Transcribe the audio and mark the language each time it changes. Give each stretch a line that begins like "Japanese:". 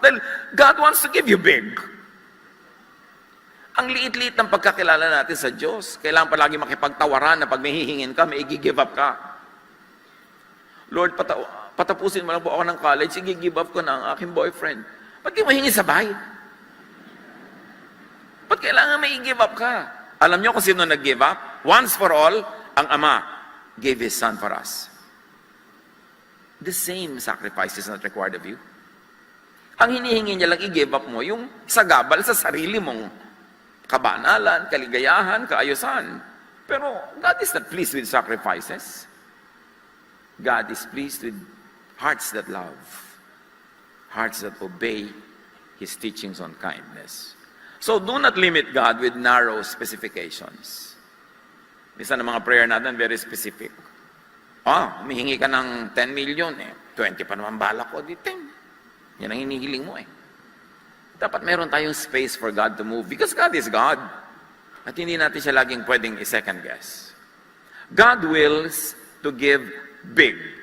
English: Dahil God wants to give you big.
Filipino: Ang liit-liit ng pagkakilala natin sa Diyos. Kailangan palagi makipagtawaran na pag may hihingin ka, may i-give up ka. Lord, patapusin mo lang po ako ng college, i-give up ko na ang aking boyfriend. Ba't di mo hingi sabay? Ba't kailangan may i-give up ka? Alam niyo kung sino nag-give up?
English: Once for all,
Filipino: ang Ama
English: gave His Son for us. The same sacrifice is not required of you.
Filipino: Ang hinihingi niya lang i-give up mo, yung sagabal sa sarili mong kabanalan, kaligayahan, kaayusan.
English: Pero God is not pleased with sacrifices. God is pleased with hearts that love, hearts that obey His teachings on kindness. So do not limit God with narrow specifications.
Filipino: Minsan ng mga prayer natin,
English: very specific.
Filipino: Humihingi ka ng 10 million, 20 pa naman balak ko, di 10. Yan ang hinihiling mo Dapat meron tayong
English: space for God to move because God is God.
Filipino: At hindi natin siya laging pwedeng i-second guess.
English: God wills to give big.